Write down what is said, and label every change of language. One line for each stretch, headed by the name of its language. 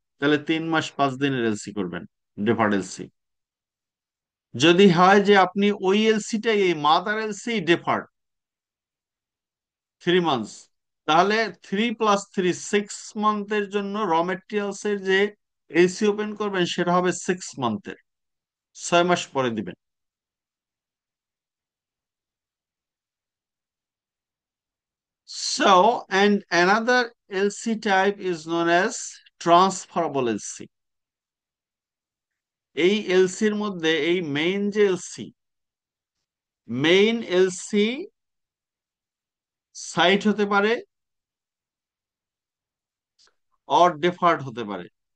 Bangla: তাহলে 3 মাস 5 দিনের এলসি করবেন, ডেফার্ড এলসি। যদি হয় যে আপনি ওই এলসিটাই এই মাদার এলসি ডেফার্ড 3 মান্থস, তাহলে 3+3 6 মান্থের জন্য র মেটেরিয়ালস এর যে এলসি ওপেন করবেন সেটা হবে 6 মান্থের, 6 মাস পরে দিবেন।
English: So, and another LC type is known as transferable LC.
Bangla: এই এলসির মধ্যে এই মেইন যে এলসি, মেইন এলসি সাইট হতে পারে অর ডেফার্ড হতে পারে।